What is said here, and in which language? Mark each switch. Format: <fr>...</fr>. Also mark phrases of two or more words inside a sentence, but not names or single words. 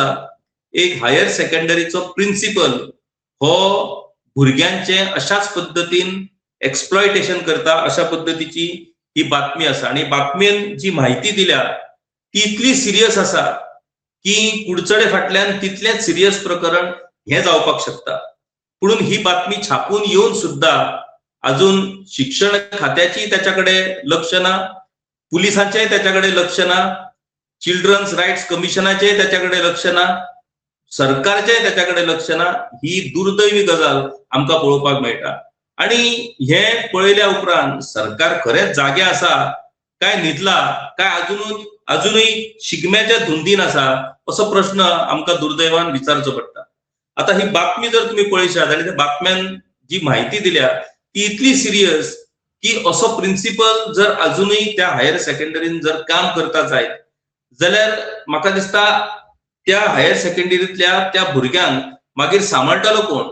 <kok>एक</kok> <en>higher secondaryचो principal</en> <kok>हो भुरग्यांचे अशाच पद्धतीन एक्सप्लॉयटेशन करता अशा पद्धतीची ही बातमी आसा. आणि बातमेन जी माहिती दिल्या ती इतली सिरियस आसा की कुडचडे फाटल्यान तितलेच सिरियस प्रकरण हे जावपाक शकता. पुणून ही बातमी छापून येऊन सुद्धा अजून शिक्षण खात्याची त्याच्याकडे लक्ष ना, पुलिसांचेही त्याच्याकडे लक्ष ना,</kok> <en>children's rights commissionाचे</en> <kok>त्याच्याकडे लक्ष ना. सरकारचे त्याच्याकडे लक्ष ना, ही दुर्दैवी गजाल आमकां पळोवपाक मेळटा. आणि हे पळयल्या उपरांत सरकार खरेंच जागे आसा काय न्हिदला, काय अजूनही शिगम्याच्या धुंदीन आसा, असो प्रश्न आमकां दुर्दैवान विचारचो पडटा. आता ही बातमी जर तुम्ही पळयशात आनी त्या बातम्यान जी माहिती दिल्या ती इतली सिरियस की असो प्रिन्सिपल जर अजूनही त्या</kok> <en>higher secondaryन</en> <kok>जर काम करता जायत जाल्यार म्हाका दिसता त्या</kok> <en>higher secondaryांतल्या</en> <kok>त्या भुरग्यांक मागीर सांबाळटलो कोण.</kok>